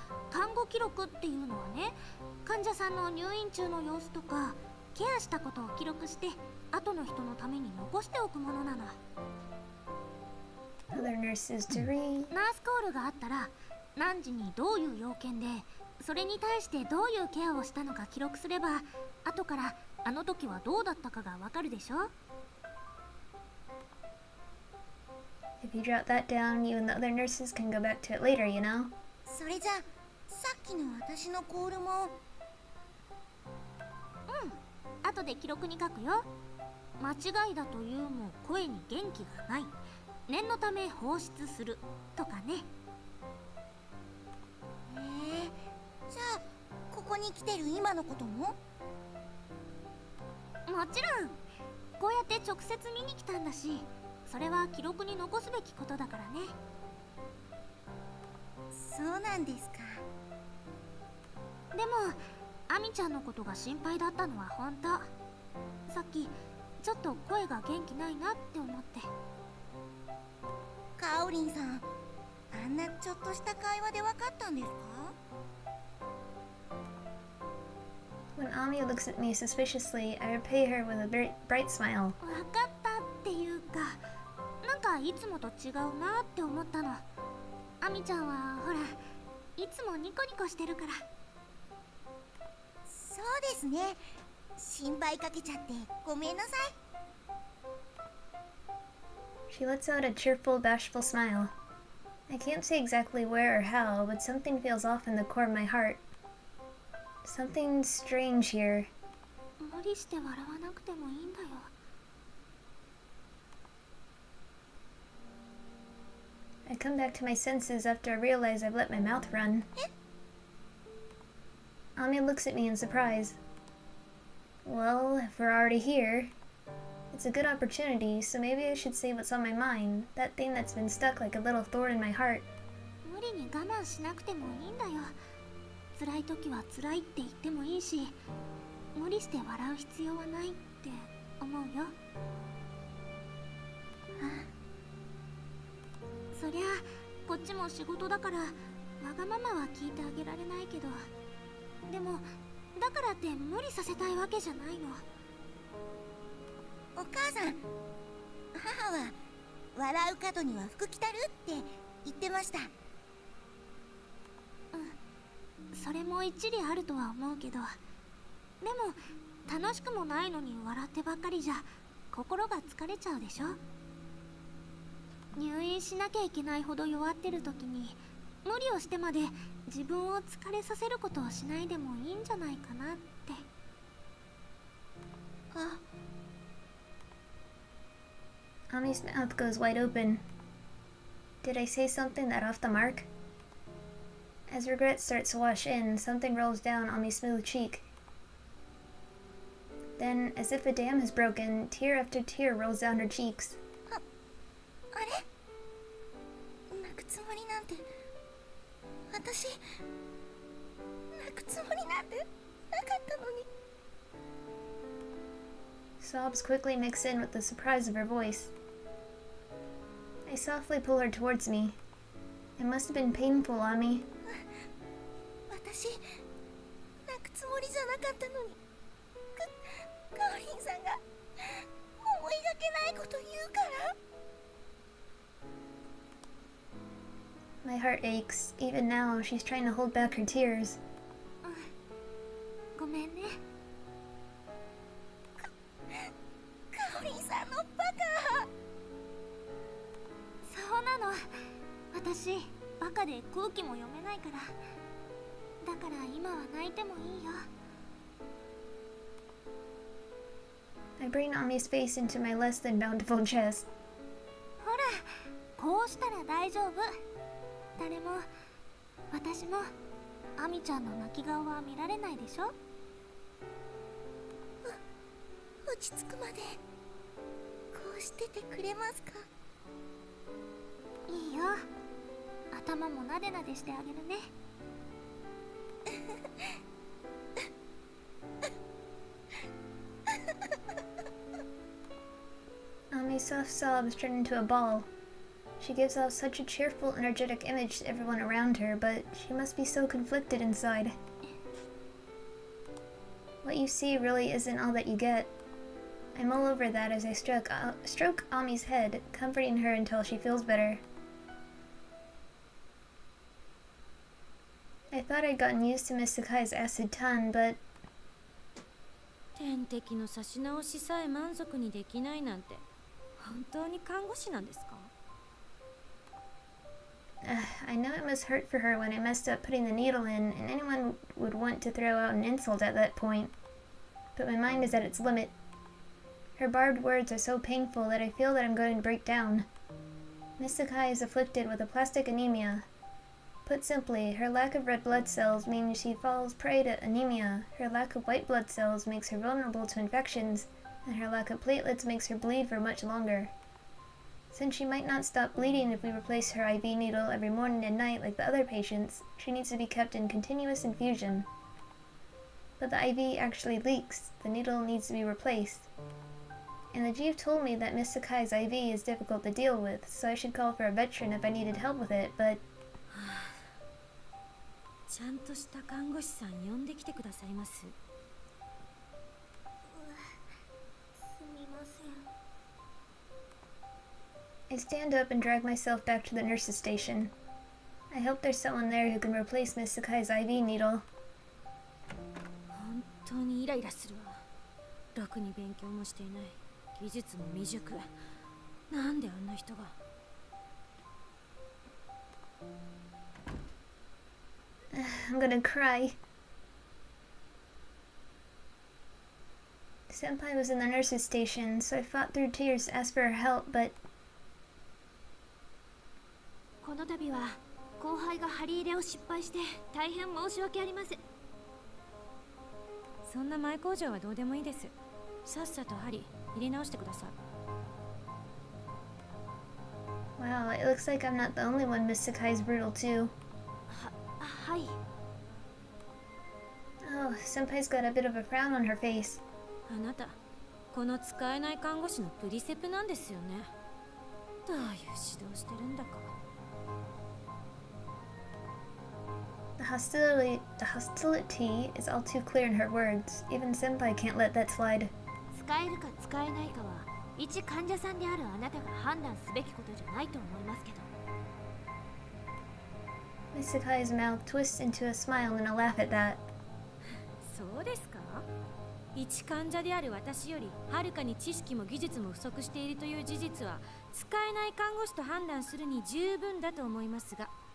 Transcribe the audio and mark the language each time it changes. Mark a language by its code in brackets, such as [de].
[ja] 看護記録っていうのはね、患者さんの入院中の様子とかケアしたことを記録して後の人のために残しておくものなの。 [en] Other nurses to read. [ja] ナースコールがあったら何時にどういう要件でそれに対してどういうケアをしたのか記録すれば後からあの時はどうだったかがわかるでしょ。 [en] If you jot that down, you and the other nurses can go back to it later, you know? [ja] それじゃさっきの私のコールも。後で記録に書くよ。間違いだというも声に元気がない。念のため放出するとかね。じゃあここに来てる今のことも？もちろん。こうやって直接見に来たんだし、それは記録に残すべきことだからね。そうなんですか。でもアミちゃんのことが心配だったのは本当。さっきちょっと声が元気ないなって思って。カオリンさん、あんなちょっとした会話で分かったんですか？ [en] When Ami looks at me suspiciously, I repay her with a bright smile. [ja] わかったっていうか、なんかいつもと違うなって思ったの。アミちゃんはほら、いつもニコニコしてるから。そうですね。心配かけちゃってごめんなさい。 [en] She lets out a cheerful, bashful smile. I can't say exactly where or how, but something feels off in the core of my heart. Something strange here. [ja] 無理して笑わなくてもいいんだよ。 [en] I come back to my senses after I realize I've let my mouth run. Ami looks at me in surprise. Well, if we're already here, it's a good opportunity, so maybe I should say what's on my mind, that thing that's been stuck like a little thorn in my heart. [ja] 無理に我慢しなくてもいいんだよ。辛い時は辛いって言ってもいいし、無理して笑う必要はないって思うよ。そりゃこっちも仕事だからわがままは聞いてあげられないけど、でもだからって無理させたいわけじゃないの。お母さん、母は笑う角には福来たるって言ってました。それも一理あるとは思うけど、でも楽しくもないのに笑ってばっかりじゃ心が疲れちゃうでしょ。入院しなきゃいけないほど弱ってる時に無理をしてまで自分を疲れさせることをしないでもいいんじゃないかなって。 [en] Ami's mouth goes wide open. Did I say something that off the mark? As regret starts to wash in, something rolls down Ami's smooth cheek. Then, as if a dam has broken, tear after tear rolls down her cheeks. [ja] あれ、泣くつもりなんて、私泣くつもりなんてなかったのに。 [en] Sobs quickly mix in with the surprise of her voice. I softly pull her towards me. It must have been painful, Ami. [ja] 私泣くつもりじゃなかったのに、カオリンさんが思いがけないこと言うから。 [en] My heart aches. Even now, she's trying to hold back her tears. [ja] ごめんね。カオリンさんのバカ。そうなの。私バカで空気も読めないから。だから今は泣いてもいいよ。 [en] I bring Ami's face into my less than bountiful chest. [ja] ほら、こうしたら大丈夫。誰も、私も、アミちゃんの泣き顔は見られないでしょ。落ち着くまでこうしててくれますか？いいよ。頭もなでなでしてあげるね。 [en] Ami's soft sobs turn into a bawl. She gives off such a cheerful, energetic image to everyone around her, but she must be so conflicted inside. What you see really isn't all that you get. I mull over that as I stroke Ami's head, comforting her until she feels better. I thought I'd gotten used to Miss Sakai's acid tongue, but [ja] 点滴の差し直しさえ満足にできないなんて本当に看護師なんですか？ [en] I know it must hurt for her when I messed up putting the needle in, and anyone would want to throw out an insult at that point. But my mind is at its limit. Her barbed words are so painful that I feel that I'm going to break down. Miss Sakai is afflicted with aplastic anemia. Put simply, her lack of red blood cells means she falls prey to anemia, her lack of white blood cells makes her vulnerable to infections, and her lack of platelets makes her bleed for much longer. Since she might not stop bleeding if we replace her IV needle every morning and night like the other patients, she needs to be kept in continuous infusion. But the IV actually leaks. The needle needs to be replaced. And the chief told me that Miss Sakai's IV is difficult to deal with, so I should call for a veteran if I needed help with it, but... [ja] ちゃんとした看護師さん呼んできてくださいます。すみません。 [en] I stand up and drag myself back to the nurse's station. I hope there's someone there who can replace Miss Sakai's IV needle. [ja] 本当にイライラするわ。ろくに勉強もしていない。技術も未熟。なんであんな人が。 [en] I'm gonna cry. Senpai was in the nurse's station, so I fought through tears to ask for her help, but [ja] この度は後輩が張り入れを失敗して大変申し訳ありません。そんな前工場はどうでもいいです。さっさと針入れ直してください。 [en] wow, it looks like I'm not the only one Miss Sakai's brutal too. [ja] はい。 [en] Oh, Senpai's got a bit of a frown on her face. [ja] あなた、この使えない看護師のプリセプなんですよね。どういう指導してるんだか。 [en] The hostility is all too clear in her words. Even Senpai can't let that slide. [ja] 使えるか使えないかは一患者さんであるあなたが判断すべきことじゃないと思いますけど。 [en] Miss Sakai's mouth twists into a smile and a laugh at that. [ja] そうですか？一患者である私よりはるかに知識も技術も不足しているという事実は使えない看護師と判断するに十分だと思いますが。